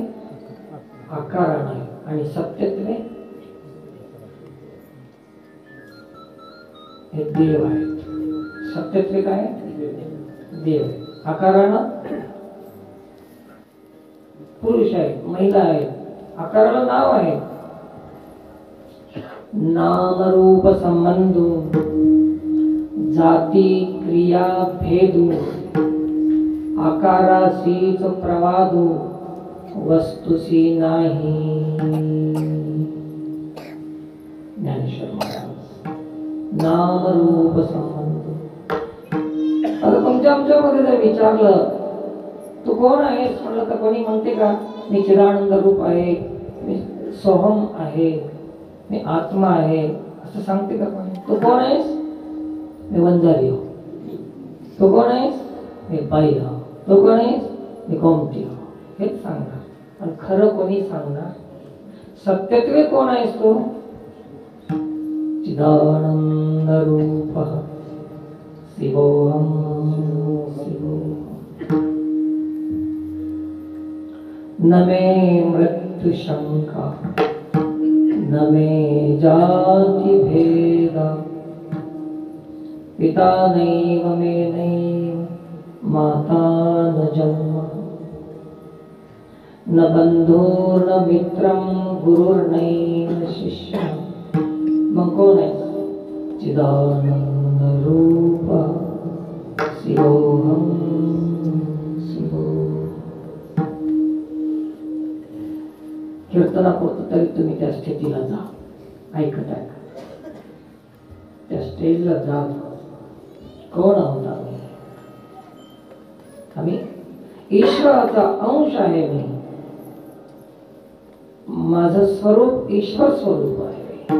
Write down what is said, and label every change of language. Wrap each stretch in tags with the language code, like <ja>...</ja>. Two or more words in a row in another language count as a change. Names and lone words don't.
<mr>आकारानं आहे। आणि सत्यत्वे हे देव आहे। सत्यत्वे काय? देव आहे। आकारानं पुरुष आहे, महिला आहे, आकाराला नाव आहे। नाम रूप संबंधो, जाती क्रिया भेदो, आकारासीच प्रवादो, वस्तुसी नाही। ज्ञानेश्वर महाराज। नाम रूप संबंध। आता तुमच्या आमच्यामध्ये जर विचारलं तू कोण आहेस म्हणलं तर कोणी म्हणते का मी चिदानंद रूप आहे, मी सोहम आहे, मी आत्मा आहे, असं सांगते का कोणी? तू कोण आहेस? मी वंजारी हो। तू कोण आहेस? मी बाई हो। तू कोण आहेस? मी गोमटी हो। हेच सांगणार, पण खरं कोणी सांगणार? सत्यत्वे कोण आहेस तू?</mr> <sa>चिदानंद रूप शिवोऽहं शिवोऽहम्। न मे मृत्युशंका न मे जाति भेद, पिता नैव मे नैव माता न जन्म, न बंधुर्न मित्रं गुरुर्नैव शिष्यः।</sa> <mr>मग कोण आहे?</mr> <sa>चिदानंद रूप शिवोऽहं शिवोऽहम्।</sa> <mr>कीर्तनापुरतं तरी तुम्ही त्या स्थितीला जा, ऐकत ऐकत त्या स्टेजला जा। कोण आहोत आम्ही? ईश्वराचा अंश आहे मी। माझं स्वरूप ईश्वर स्वरूप आहे।</mr>